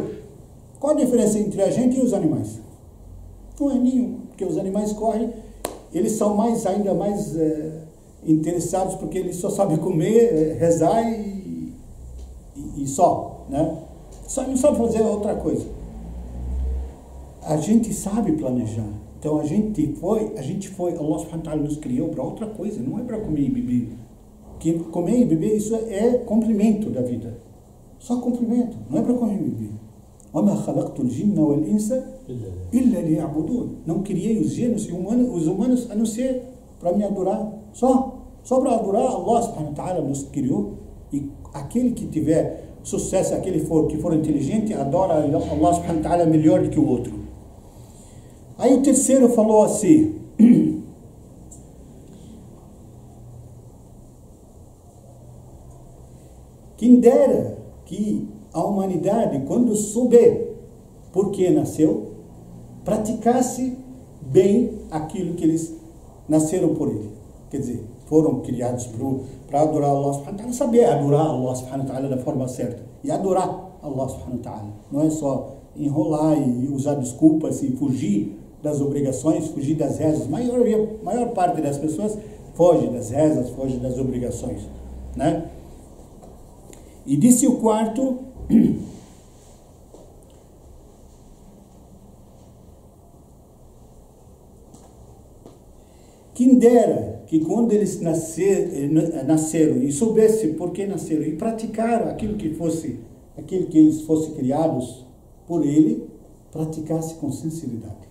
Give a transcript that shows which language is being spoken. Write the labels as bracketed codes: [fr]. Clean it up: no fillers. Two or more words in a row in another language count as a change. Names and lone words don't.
[pt] Qual a diferença entre a gente e os animais? Não é nenhuma, porque os animais correm, eles são ainda mais interessados, porque eles só sabem comer, rezar e só, né? Só não sabe fazer outra coisa. A gente sabe planejar. Então a gente foi, Allah [ar] سبحانه وتعالى [pt] nos criou para outra coisa, não é para comer e beber. Que comer e beber, isso é complemento da vida. Só complemento, não é para comer e beber. [ar] وَمَا خَلَقْتُ الْجِنَّ وَالْإِنسَ إِلَّا لِيَعْبُدُونَ. [pt] Não criei os gênios e os humanos a não ser para me adorar. Só para adorar, Allah [ar] سبحانه وتعالى [pt] nos criou. E aquele que tiver sucesso, aquele que for inteligente, adora Allah [ar] سبحانه وتعالى [pt] melhor do que o outro. Aí o terceiro falou assim, quem dera que a humanidade, quando souber por que nasceu, praticasse bem aquilo que eles nasceram por ele. Quer dizer, foram criados para adorar Allah [ar] سبحانه وتعالى, [pt] saber adorar Allah [ar] سبحانه وتعالى [pt] da forma certa. E adorar Allah [ar] سبحانه وتعالى. [pt] Não é só enrolar e usar desculpas e fugir das obrigações, fugir das rezas. Maior parte das pessoas foge das rezas, foge das obrigações, né? E disse o quarto, quem dera que quando eles nasceram e soubesse por que nasceram e praticaram aquilo que eles fossem criados por ele, praticasse com sinceridade.